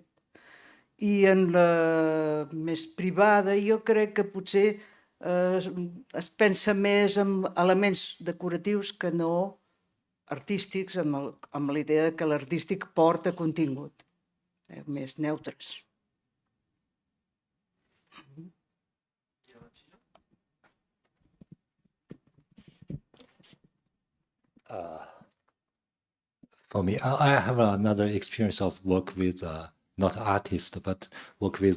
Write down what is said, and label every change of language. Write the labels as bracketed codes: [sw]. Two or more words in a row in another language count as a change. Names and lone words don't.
[ca] I en la més privada jo crec que potser es pensa més en elements decoratius que no artístics, amb la idea que l'artístic porta contingut, més neutres. [en] For me, I have another experience of work with not artists, but work with.